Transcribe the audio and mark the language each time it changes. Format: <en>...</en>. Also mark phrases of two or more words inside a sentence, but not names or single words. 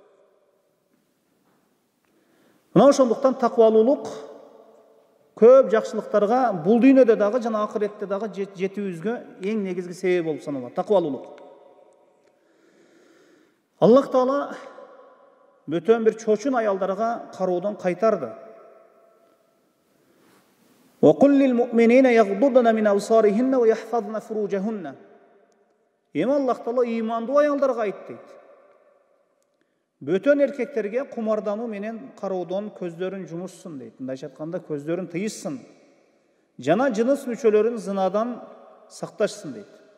<ky>Мына ошондуктан таквалуулук көп жакшылыктарга бул дүйнөдө дагы жана акыретте дагы жетүүбүзгө эң негизги себеп болуп саналат. Таквалуулук. Аллах Таала бөтөн бир чочун аялдарга кароодон кайтарды.</ky> <ar>وَقُلْ لِلْمُؤْمِنِينَ يَغْضُضْنَ مِنْ أَبْصَارِهِنَّ وَيَحْفَظْنَ فُرُوجَهُنَّ.</ar> <ky>Эми Аллах Таала имандуу аялдарга айт дейт: бөтөн эркектерге кумардануу менен кароодон көздөрүн жумушсун дейт. Мындайча айтканда, көздөрүн тыйышсын. Жана жыныс мүчөлөрүн зынадан сакташсын дейт.</ky>